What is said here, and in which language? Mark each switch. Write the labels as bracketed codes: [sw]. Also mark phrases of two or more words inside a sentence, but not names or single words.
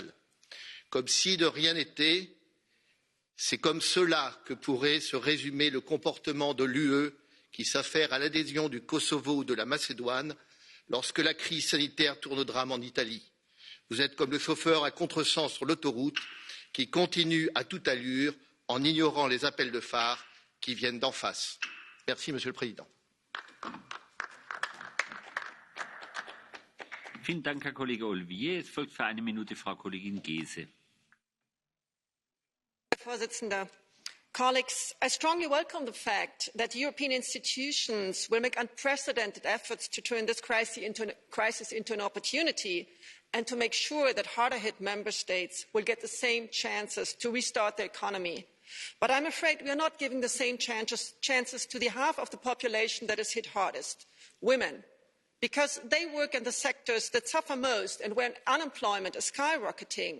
[fr] Comme si de rien n'était, c'est comme cela que pourrait se résumer le comportement de l'UE qui s'affaire à l'adhésion du Kosovo ou de la Macédoine lorsque la crise sanitaire tourne au drame en Italie. Vous êtes comme le chauffeur à contresens sur l'autoroute qui continue à toute allure en ignorant les appels de phare qui viennent d'en face. Merci, Monsieur le Président. [de] Vielen Dank, Herr Kollege Olivier. Es folgt für eine Minute Frau Kollegin Gese. Herr Vorsitzender, [en] colleagues, I strongly welcome the fact that European institutions will make unprecedented efforts to turn this crisis into an opportunity and to make sure that harder hit member states will get the same chances to restart their economy. But I'm afraid we are not giving the same chances to the half of the population that is hit hardest, women, because they work in the sectors that suffer most and where unemployment is skyrocketing.